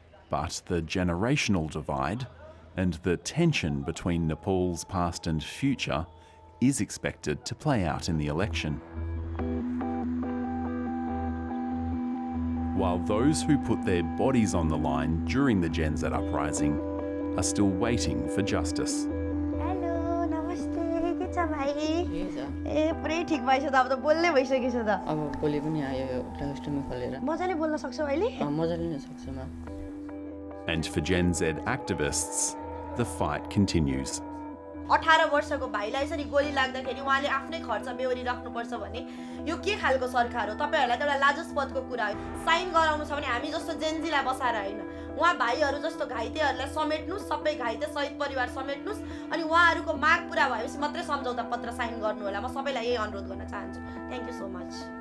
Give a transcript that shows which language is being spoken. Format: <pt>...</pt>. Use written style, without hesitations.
<en>But the generational divide and the tension between Nepal's past and future is expected to play out in the election. While those who put their bodies on the line during the Gen Z uprising are still waiting for justice. Hello, namaste.</en> <ne>High ए पुरै ठिक भइसक्यो त अब त बोल्नै भइसकेछ त अब बोली पनि आयो एउटा कस्टमर खोलेर मजाले बोल्न सक्छौ अहिले मजाले नै सक्छु म</ne> <en>And for Gen Z activists, the fight continues.</en> <ne>18 वर्षको भाइलाई यसरी गोली लाग्दाखेरि उहाँले आफ्नै खर्च बेहोरी राख्नुपर्छ भने यो के खालको सरकार हो तपाईहरुलाई त एउटा लाजस्पदको कुरा हो साइन गराउनु छ भने हामी जस्तो जेनजीलाई बसाएर हैन उहाँ भाइहरु जस्तो घाइतेहरुलाई समेट्नुस् सबै घाइते शहीद परिवार समेट्नुस् अनि उहाँहरुको माग पूरा भएपछि मात्रै सम्झौता पत्र साइन गर्नु होला म सबैलाई यही अनुरोध गर्न चाहन्छु थ्यांक यू सो मच</ne>